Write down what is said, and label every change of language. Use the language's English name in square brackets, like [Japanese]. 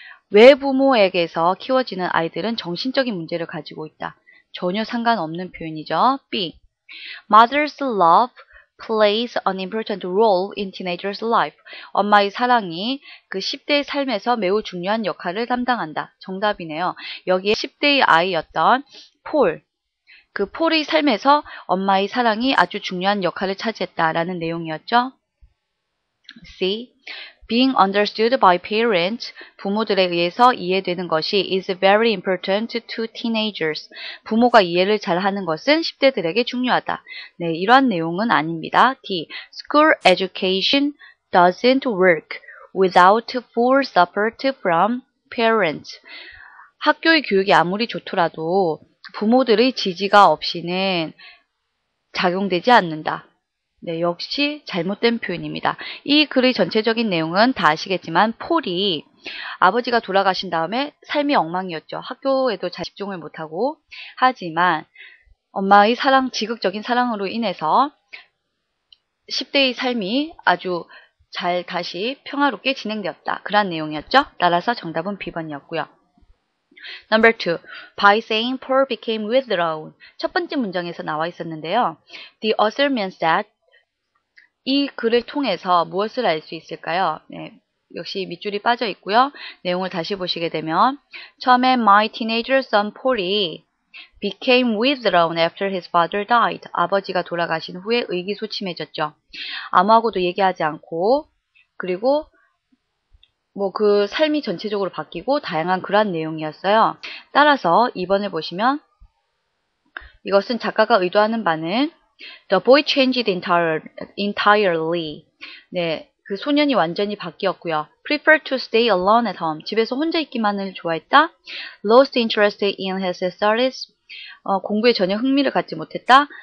[Korean] 외부모에게서 키워지는 아이들은 정신적인 문제를 가지고 있다. 전혀 상관없는 표현이죠. [English] B. Mother's love plays an important role in teenagers' life. [Korean] 엄마의 사랑이 그 10대의 삶에서 매우 중요한 역할을 담당한다. 정답이네요. 여기에 10대의 아이였던 폴, 그 폴의 삶에서 엄마의 사랑이 아주 중요한 역할을 차지했다라는 내용이었죠. [English] C. Being understood by parents, [Korean] 부모들에 의해서 이해되는 것이 [English] is very important to teenagers. [Korean] 부모가 이해를 잘하는 것은 10대들에게 중요하다. 네, 이러한 내용은 아닙니다. [English] D. School education doesn't work without full support from parents. [Korean] 학교의 교육이 아무리 좋더라도 부모들의 지지가 없이는 작용되지 않는다. 네, 역시 잘못된 표현입니다. 이 글의 전체적인 내용은 다 아시겠지만 폴이 아버지가 돌아가신 다음에 삶이 엉망이었죠. 학교에도 잘 집중을 못하고 하지만 엄마의 사랑, 지극적인 사랑으로 인해서 10대의 삶이 아주 잘 다시 평화롭게 진행되었다. 그런 내용이었죠. 따라서 정답은 B번이었고요. [English] Number 2. By saying Paul became withdrawn. [Korean] 첫 번째 문장에서 나와 있었는데요. [English] The author means that [Korean] 이 글을 통해서 무엇을 알 수 있을까요? 네, 역시 밑줄이 빠져 있고요. 내용을 다시 보시게 되면 처음에 [English] My teenager son Paul이 became withdrawn after his father died. [Korean] 아버지가 돌아가신 후에 의기소침해졌죠. 아무하고도 얘기하지 않고 그리고 뭐 그 삶이 전체적으로 바뀌고 다양한 그러한 내용이었어요. 따라서 2번을 보시면 이것은 작가가 의도하는 바는 [English] The boy changed entirely. [Korean] 네, 그 소년이 완전히 바뀌었고요. [English] Preferred to stay alone at home. [Korean] 집에서 혼자 있기만을 좋아했다. [English] Lost interest in his studies. [Korean] 공부에 전혀 흥미를 갖지 못했다.